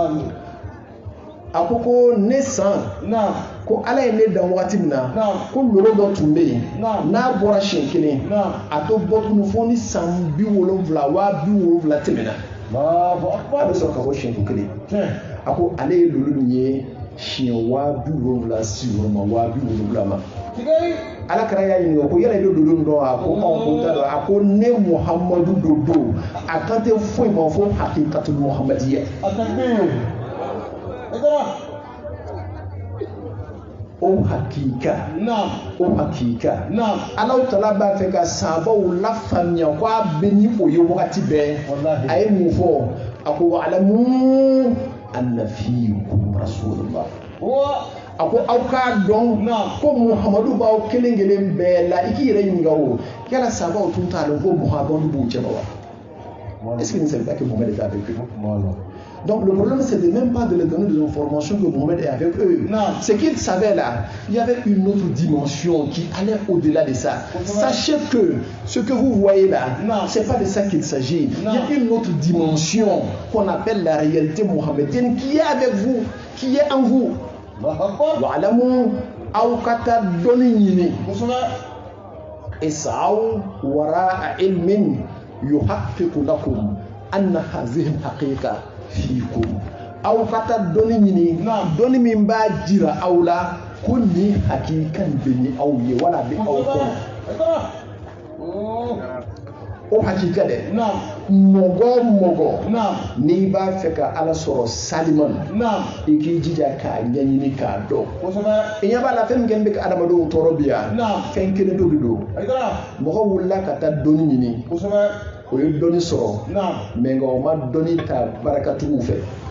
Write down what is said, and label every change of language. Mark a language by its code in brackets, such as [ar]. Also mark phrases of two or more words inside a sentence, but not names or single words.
[bm] a ko ne san ko ala ye ne dan wagati min na ko loro dɔ tun bɛ yen n'a bɔra siɲɛ kelen a to bɔ tuguni fo ni san 70 wa 70 tɛmɛna a bɛ sɔrɔ ka bɔ siɲɛ kelen a ko ale ye lolo min ye siɲɛ 70 sigiyɔrɔma 70 ma ala kɛra y'a ɲininka ko yala i bɛ lolo min dɔn a ko ko t'a dɔn a ko ne muhamadu don a kan tɛ foyi ma fo [ar] الحقيقة المحمدية [bm] o hakika ala taala b'a fɛ ka sahabaw lafaamuya ko a bɛ ni o ye wagati bɛɛ a ye mun fɔ a ko [ar] واعلموا أن فيكم رسول الله [bm] a ko aw k'a dɔn ko muhamadu b'aw kelen kelen bɛɛ la i k'i yɛrɛ ɲininka o yala sahabaw tun t'a dɔn ko muhamadu b'u cɛ wa [fr] est-ce que ne savait pas que Mohamed était avec eux? Donc le problème c'est de même pas de leur donner des informations que Mohamed est avec eux. Ce qu'ils savaient là, il y avait une autre dimension qui allait au-delà de ça. Sachez que ce que vous voyez là, c'est pas de ça qu'il s'agit. Il y a une autre dimension qu'on appelle la réalité mohammedienne qui est avec vous, qui est en vous. [bm] Wa'lamu aw kata doni ñini [ar] اسعوا وراء علم يحقق لكم أن هذه حقيقة فيكم [bm] aw kata doni ñini doni min b'a jira aw la ko ni hakikan bɛ ni aw ye wala bɛ aw kɔnɔ o hakika dɛ mɔgɔ n'i b'a fɛ ka ala sɔrɔ saliman i k'i jija k'a ɲɛɲini k'a dɔn i ɲɛ b'a la fɛn min kɛlen bɛ ka adamadenw tɔɔrɔ bi yan fɛn kelen dɔ de don mɔgɔ wulila ka taa dɔnni ɲini o ye dɔnni sɔrɔ mɛ nka o ma dɔnni ta barakatigiw fɛ